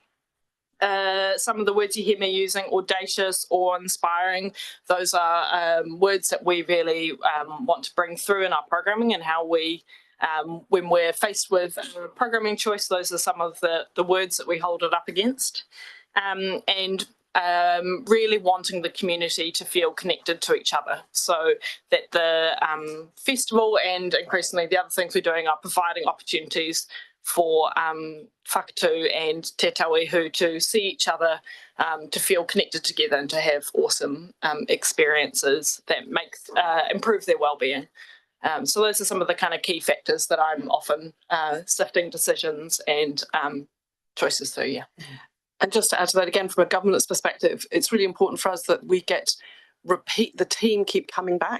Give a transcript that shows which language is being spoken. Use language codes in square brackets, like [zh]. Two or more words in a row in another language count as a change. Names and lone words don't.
[en] Some of the words you hear me using, audacious or inspiring, those are words that we really want to bring through in our programming, and how we, when we're faced with a programming choice, those are some of the words that we hold it up against. And really wanting the community to feel connected to each other, so that the festival and increasingly the other things we're doing are providing opportunities for whakatū and te tauihu to see each other, to feel connected together and to have awesome experiences that improve their well-being. So those are some of the kind of key factors that I'm often sifting decisions and choices through, yeah. And just to add to that, again, from a governance perspective, it's really important for us that we the team keep coming back.